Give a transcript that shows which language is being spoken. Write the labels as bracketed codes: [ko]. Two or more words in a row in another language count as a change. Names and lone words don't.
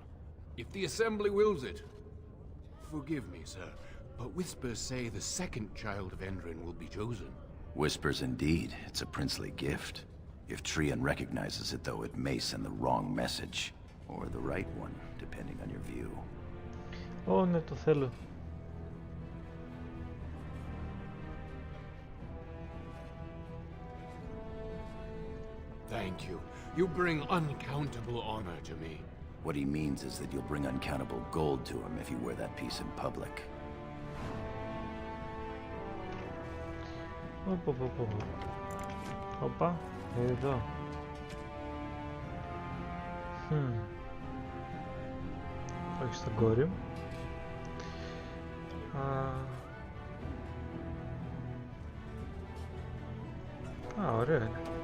[en] If the Assembly wills it. Forgive me, sir, but whispers say the second child of Endrin will be chosen. Whispers indeed. It's a princely gift. If Trian recognizes it, though, it may send the wrong message. Or the right one, depending on your view. [el] Ναι, το θέλω. [en] Thank you. You bring uncountable honor to me. What he means is that you'll bring uncountable gold to him if you wear that piece in public. [el] Οπα, εδώ. Όχι στον κόρη. Ωραία είναι.